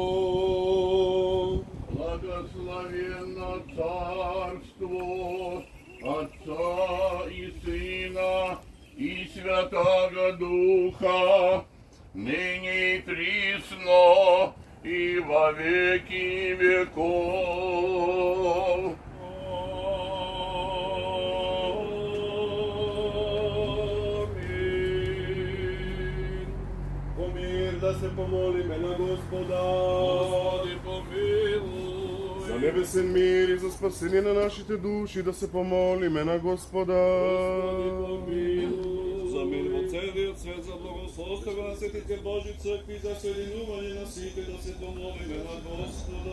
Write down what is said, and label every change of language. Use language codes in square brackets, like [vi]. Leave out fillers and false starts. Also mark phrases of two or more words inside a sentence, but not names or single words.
[cu] Благословенно Царство Отца и Сына и Святого Духа, ныне и присно и во веки веков. Аминь. [mk] да се помолиме на Господа. Господи, помилуй. За небесен мир и за спасение на нашите души да се помолиме на Господа. За мир во целиот свет, за благословство на светите Божи цркви, за соединување на сите, да се помолиме на Господа.